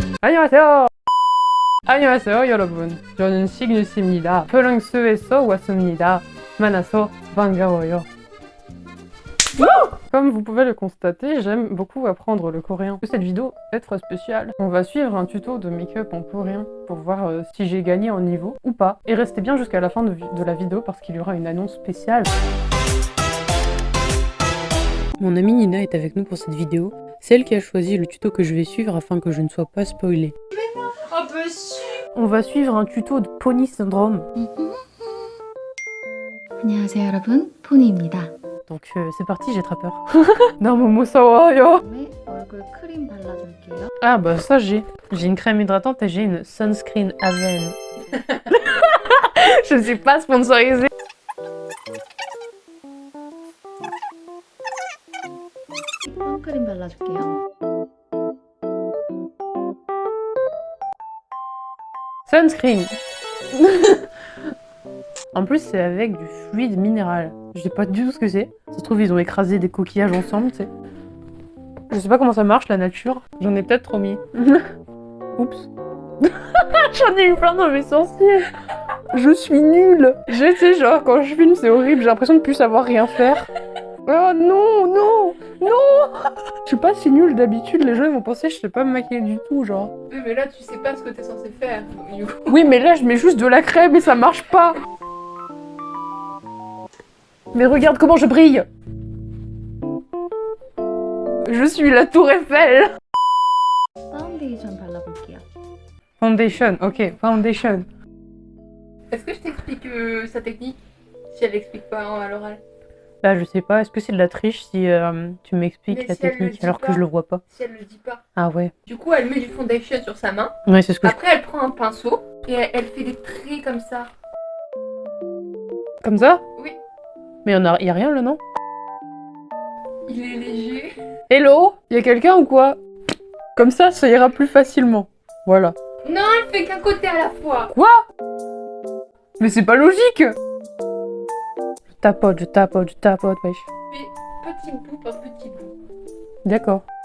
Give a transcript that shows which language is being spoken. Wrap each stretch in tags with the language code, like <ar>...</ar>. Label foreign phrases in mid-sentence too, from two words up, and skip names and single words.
<ko>안녕하세요. 안녕하세요, 여러분. 저는 시그뉴스입니다. 프랑스에서 왔습니다. 만나서 반가워요.</ko> <fr>Comme vous pouvez le constater, j'aime beaucoup apprendre le coréen. Cette vidéo va être spéciale. On va suivre un tuto de make-up en coréen pour voir si j'ai gagné en niveau ou pas. Et restez bien jusqu'à la fin de la vidéo parce qu'il y aura une annonce spéciale. Mon amie Nina est avec nous pour cette vidéo. C'est elle qui a choisi le tuto que je vais suivre afin que je ne sois pas spoilée. On va suivre un tuto de Pony Syndrome.</fr> <ko>안녕하세요 여러분, 포니입니다.</ko> <fr>Donc c'est parti, j'ai très peur.</fr> <ko>너무 무서워요. 얼굴 크림 발라줄게요.</ko> <fr>Ah bah ça j'ai. J'ai une crème hydratante et j'ai une sunscreen Aven. Je ne suis pas sponsorisée.</fr> <ko>선크림 발라줄게요.</ko> <fr>Sunscreen. En plus c'est avec du fluide minéral. Je sais pas du tout ce que c'est. Ça se trouve ils ont écrasé des coquillages ensemble, tu sais. Je sais pas comment ça marche la nature. J'en ai peut-être trop mis. Oups. J'en ai eu plein dans mes sourcils. Je suis nulle. Je sais genre quand je filme c'est horrible. J'ai l'impression de plus savoir rien faire. Oh non, non, non. Je suis pas si nulle d'habitude. Les gens ils vont penser que je sais pas me maquiller du tout genre. Oui mais là tu sais pas ce que t'es censé faire. Du coup. Oui mais là je mets juste de la crème et ça marche pas. Mais regarde comment je brille. Je suis la tour Eiffel.</fr> <ko>파운데이션 발라볼게요.</ko> <en>Foundation, ok, foundation.</en> <fr>Est-ce que je t'explique sa technique? Si elle l'explique pas à l'oral. Là je sais pas, est-ce que c'est de la triche si tu m'expliques Mais la si elle le technique dit alors pas. que je le vois pas? Si elle le dit pas. Ah ouais. Du coup elle met du foundation sur sa main. Ouais c'est ce que Après elle prend un pinceau et elle fait des traits comme ça. je... Comme ça? Oui. Mais y a rien là non? Il est léger. Hello? Y a quelqu'un ou quoi? Comme ça ira plus facilement. Voilà. Non elle fait qu'un côté à la fois. Quoi? Mais c'est pas logique! Je tapote, wesh. Mais petit bout par petit bout. D'accord.</fr>